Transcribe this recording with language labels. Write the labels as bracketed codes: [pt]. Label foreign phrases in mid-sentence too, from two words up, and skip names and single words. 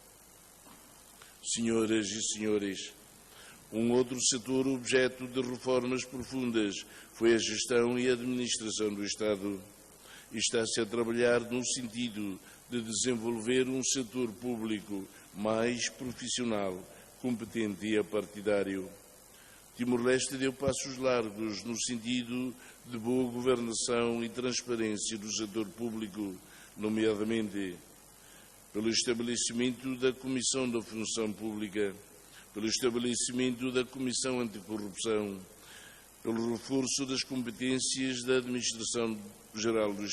[pt] Senhoras e senhores, um outro setor objeto de reformas profundas foi a gestão e a administração do Estado. E está-se a trabalhar no sentido de desenvolver um setor público mais profissional, competente e apartidário. Timor-Leste deu passos largos no sentido de boa governação e transparência do setor público, nomeadamente pelo estabelecimento da Comissão da Função Pública, pelo estabelecimento da Comissão Anticorrupção, pelo reforço das competências da Administração Geral do